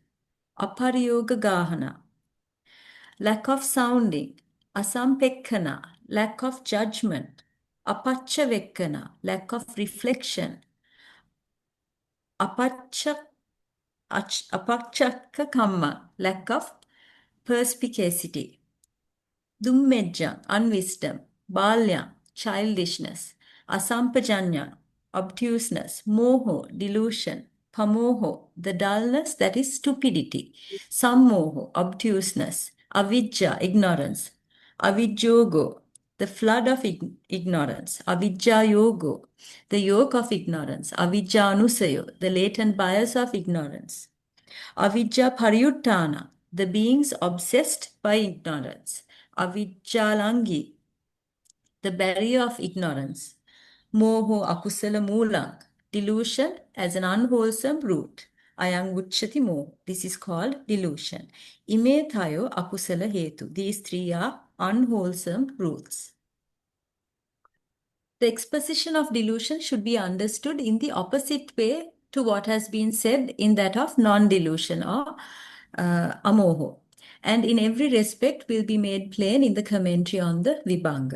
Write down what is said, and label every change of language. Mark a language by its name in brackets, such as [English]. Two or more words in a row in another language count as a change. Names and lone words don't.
[English] Apariyogagahana, lack of sounding. Asampekkana, lack of judgment. Apacchavekkana, lack of reflection. Apacchakkamma, lack of perspicacity. Dummejja, unwisdom. Balya, childishness. Asampajanya, obtuseness. Moho, delusion. [Pali] Pamoho, [English] the dullness, that is stupidity. Sammoho, obtuseness. Avijja, ignorance. Avijjogo, the flood of ignorance. [Pali] Avijja yogo, [English] the yoke of ignorance. [Pali] Avijja anusayo, [English] the latent bias of ignorance. [Pali] Avijja pariyuttana, [English] the beings obsessed by ignorance. Avijjalangi, the barrier of ignorance. [Pali] Moho akusala moolang, [English] delusion as an unwholesome root. [Pali] Ayang uchchati moho, [English] this is called delusion. [Pali] Ime thayo akusala hetu, [English] these three are unwholesome roots. The exposition of delusion should be understood in the opposite way to what has been said in that of non-delusion or amoho. And in every respect will be made plain in the commentary on the Vibhanga.